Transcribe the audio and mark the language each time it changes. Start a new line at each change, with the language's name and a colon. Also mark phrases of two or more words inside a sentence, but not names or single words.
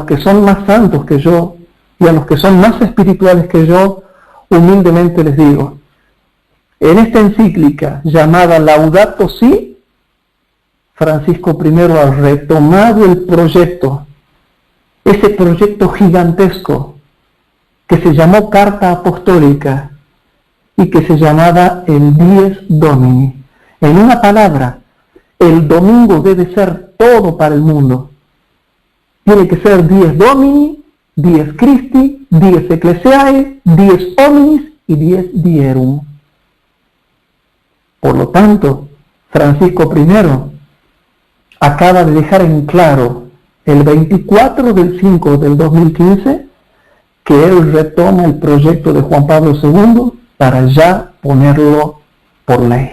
Spanish: que son más santos que yo y a los que son más espirituales que yo, humildemente les digo, en esta encíclica llamada Laudato Si, Francisco I ha retomado el proyecto, ese proyecto gigantesco que se llamó Carta Apostólica y que se llamaba el Dies Domini. En una palabra, el domingo debe ser todo para el mundo.
Latin: Tiene que ser Dies Domini, Dies Christi, Dies Ecclesiae, Dies Hominis y Dies Dierum.
Spanish: Por lo tanto, Francisco I acaba de dejar en claro el 24/5 del 2015 que él retoma el proyecto de Juan Pablo II para ya ponerlo por ley.